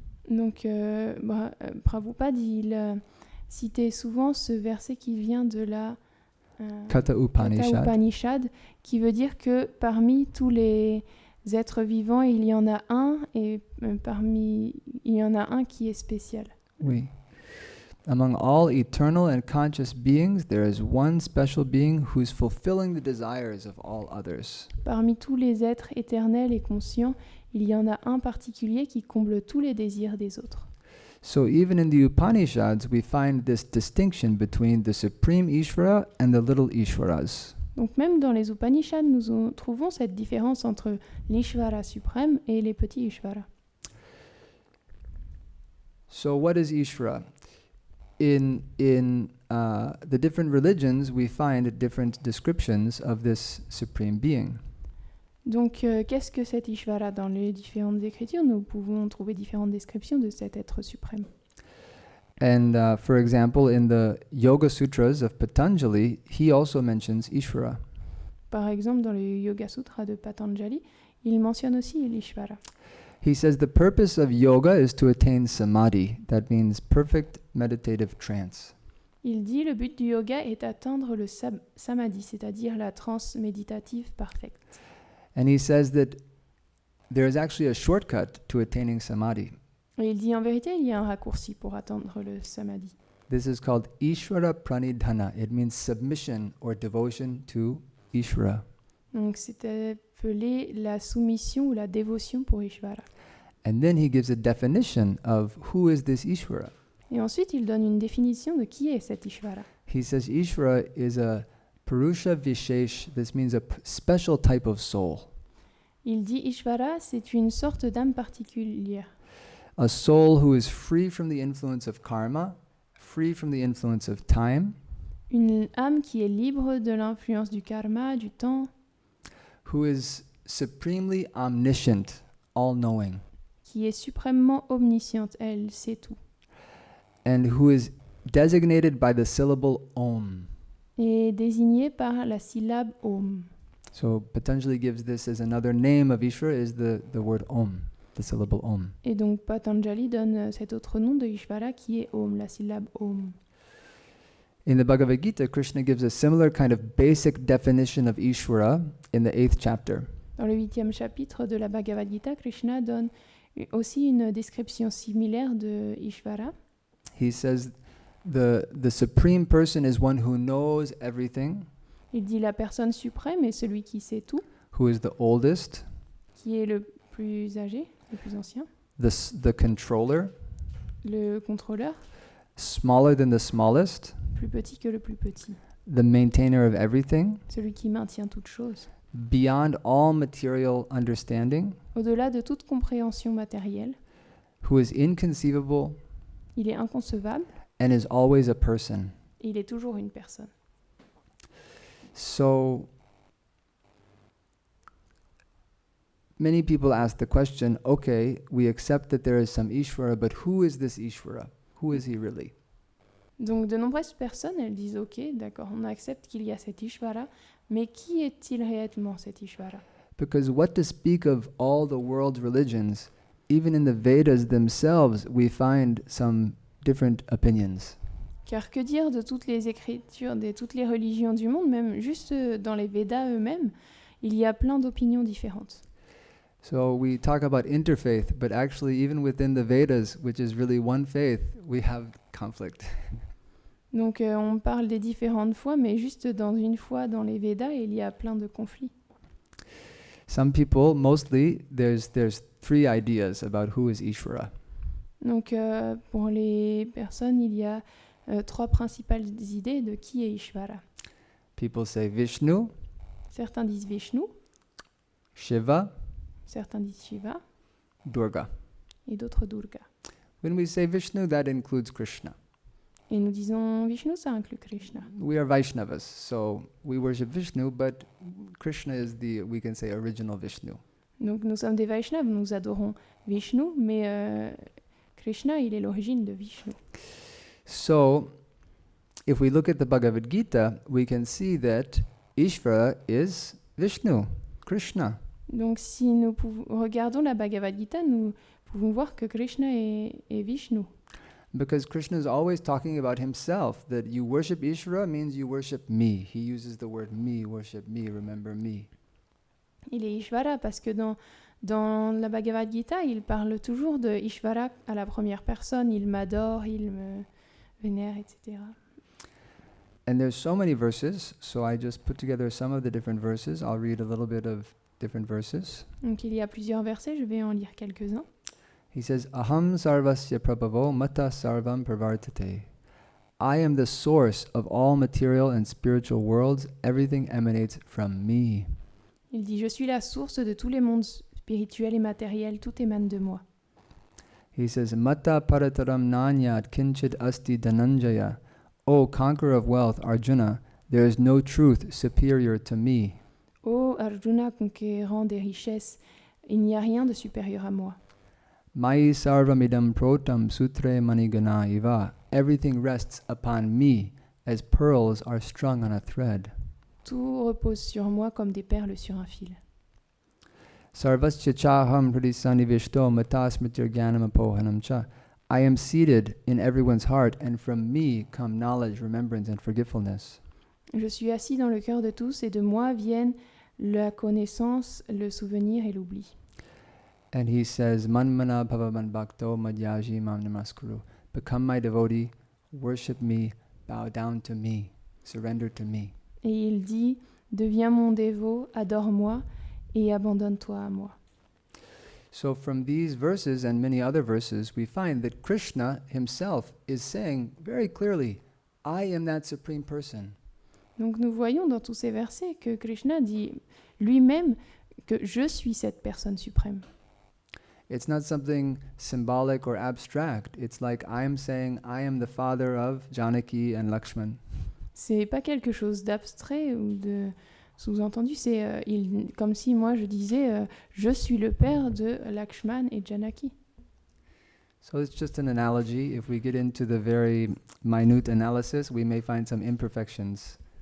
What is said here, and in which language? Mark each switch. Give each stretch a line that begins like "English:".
French: Donc, Prabhupada, il citait souvent ce verset qui vient de la Katha Upanishad, qui veut dire que parmi tous les êtres vivants, il y en a un, et il y en a un qui est spécial. Oui.
English: Among all eternal and conscious beings, there is one special being who is fulfilling the desires of all others.
French: Parmi tous les êtres éternels et conscients, il y en a un particulier qui comble tous les désirs des autres.
English: So even in the Upanishads, we find this distinction between the supreme Ishvara and the little Ishvaras.
French: Donc même dans les Upanishads, nous trouvons cette différence entre l'Ishvara suprême et les petits Ishvara.
English: So what is Ishvara? In the different religions, we find different descriptions of this supreme being.
French: Donc qu'est-ce que cet Ishvara? Dans les différentes écritures, nous pouvons trouver différentes descriptions de cet être suprême.
English: And for example, in the Yoga Sutras of Patanjali, he also mentions Ishvara.
French: Par exemple, dans le Yoga Sutra de Patanjali, il mentionne aussi l'Ishvara.
English: He says the purpose of yoga is to attain samadhi. That means perfect meditative trance.
French: Il dit le but du yoga est d'atteindre le samadhi, c'est-à-dire la transe méditative parfaite.
English: And he says that there is actually a shortcut to attaining samadhi.
French: Et il dit en vérité, il y a un raccourci pour atteindre le samadhi.
English: This is called Ishvara Pranidhana. It means submission or devotion to Ishvara.
French: Donc c'est appelé la soumission ou la dévotion pour Ishvara.
English: And then he gives a definition of who is this Ishvara.
French: Et ensuite, il donne une définition de qui est cet Ishvara.
English: He says Ishvara is a Purusha Vishesh. This means a special type of soul.
French: Il dit Ishvara, c'est une sorte d'âme particulière.
English: A soul who is free from the influence of karma, free from the influence of time,
French: Une âme qui est libre de l'influence du karma, du temps,
English: who is supremely omniscient, all-knowing,
French: qui est suprêmement omnisciente, elle sait tout.
English: and who is designated by the syllable Om.
French: Et désignée par la syllabe Om.
English: So Patanjali gives this as another name of Ishvara is the word Om, the syllable Om.
French: Et donc Patanjali donne cet autre nom de Ishvara qui est Om, la syllabe Om.
English: In the Bhagavad-Gita, Krishna gives a similar kind of basic definition of Ishvara in the 8th chapter.
French: Dans le 8e chapitre de la Bhagavad-Gita, Krishna donne aussi une description similaire de Ishvara.
English: He says the supreme person is one who knows everything,
French: Il dit la personne suprême est celui qui sait tout,
English: who is the oldest,
French: qui est le plus âgé, le plus ancien,
English: the controller,
French: le contrôleur,
English: smaller than the smallest,
French: plus petit que le plus petit,
English: the maintainer of everything,
French: celui qui maintient toute chose,
English: beyond all material understanding,
French: au-delà de toute compréhension matérielle.
English: who is inconceivable
French: Il est inconcevable
English: and is always a person.
French: et il est toujours une personne.
English: So many people ask the question, okay, we accept that there is some Ishvara, but who is this Ishvara? Who is he really?
French: Donc de nombreuses personnes, elles disent ok, d'accord, on accepte qu'il y a cet Ishvara, mais qui est-il réellement cet Ishvara?
English: Because what to speak of all the world's religions, even in the Vedas themselves, we find some different opinions.
French: Car que dire de toutes les écritures, de toutes les religions du monde, même juste dans les Védas eux-mêmes, il y a plein d'opinions différentes.
English: So we talk about interfaith, but actually even within the Vedas, which is really one faith, we have conflict.
French: Donc on parle des différentes foi, mais juste dans une foi dans les Védas, il y a plein de conflits.
English: Some people, mostly, there's three ideas about who is Ishvara.
French: Donc pour les personnes, il y a trois principales idées de qui est Ishvara.
English: People say Vishnu,
French: Certains disent Vishnu,
English: Shiva,
French: certains disent Shiva,
English: Durga.
French: et d'autres Durga.
English: When we say Vishnu, that includes Krishna.
French: Et nous disons Vishnu, ça inclut Krishna.
English: We are Vaishnavas, so we worship Vishnu, but Krishna is we can say, original Vishnu.
French: Donc nous sommes des Vaishnavas, nous adorons Vishnu, mais Krishna, il est l'origine de Vishnu.
English: So, if we look at the Bhagavad-Gita, we can see that Ishvara is Vishnu, Krishna.
French: Donc si nous regardons la Bhagavad-Gita, nous pouvons voir que Krishna est Vishnu.
English: Because Krishna is always talking about himself, that you worship Ishvara means you worship me. He uses the word me, worship me, remember me.
French: Il est Ishvara parce que dans la Bhagavad Gita, il parle toujours de Ishvara à la première personne. Il m'adore, il me vénère, etc.
English: And there's so many verses, so I just put together some of the different verses. I'll read a little bit of different verses.
French: Donc il y a plusieurs versets, je vais en lire quelques-uns.
English: He says,
Sanskrit: Aham sarvasya prabhavo mata sarvam pravartate.
English: I am the source of all material and spiritual worlds. Everything emanates from me.
French: Il dit, je suis la source de tous les mondes spirituels et matériels, tout émane de moi.
English: He says,
Sanskrit: Mata parataram nanyat kinchid asti dhananjaya.
English: O conqueror of wealth, Arjuna, there is no truth superior to me.
French: Ô Arjuna, conquérant des richesses, il n'y a rien de supérieur à moi.
Sanskrit: Mai sarvamidam protam sutre manigana iva.
English: Everything rests upon me as pearls are strung on a thread.
French: Tout repose sur moi comme des perles sur un fil.
Sanskrit: Sarvasya chaham hridisannivishto matasmitir jnanam apohanam cha.
English: I am seated in everyone's heart, and from me come knowledge, remembrance, and forgetfulness.
French: Je suis assis dans le cœur de tous, et de moi viennent la connaissance, le souvenir et l'oubli.
English: And he says,
Sanskrit: Manmana bhavaman bhakto madhyaji mam namaskuru.
English: Become my devotee, worship me, bow down to me, surrender to me.
French: Et il dit, deviens mon dévot, adore-moi et abandonne-toi à moi.
English: So from these verses and many other verses, we find that Krishna himself is saying very clearly, I am that supreme person.
French: Donc nous voyons dans tous ces versets que Krishna dit lui-même que je suis cette personne suprême.
English: It's not something symbolic or abstract. It's like I am saying, I am the father of Janaki and Lakshman.
French: C'est pas quelque chose d'abstrait ou de sous-entendu, c'est comme si moi je disais je suis le père de Lakshman et Janaki.
English: So it's just an analogy. If we get into the very minute analysis, we may find some imperfections.